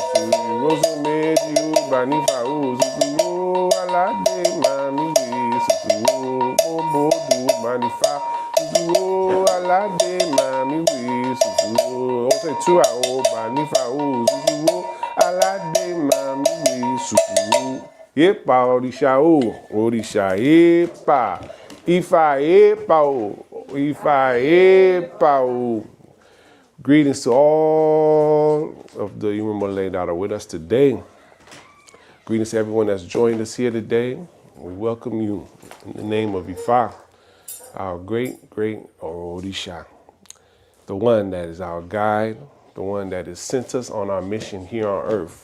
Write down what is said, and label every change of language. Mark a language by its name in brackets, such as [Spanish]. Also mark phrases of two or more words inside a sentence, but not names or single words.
[Yoruba] Ìrosùn méjì ó banifa zuzu aládé màmí wèsù. Bóbodù banifa zuzu aládé màmí wèsù. Ọ̀sẹ̀ tú àwọn banifa zuzu aládé màmí wèsù. Epa òrìṣà o, òrìṣà epa, Ifa epa o, Ifa epa o. [English] Greetings to all of the Imamole that are with us today. Greetings to everyone that's joined us here today. We welcome you in the name of Ifa, our great Orisha, the one that is our guide, the one that has sent us on our mission here on earth.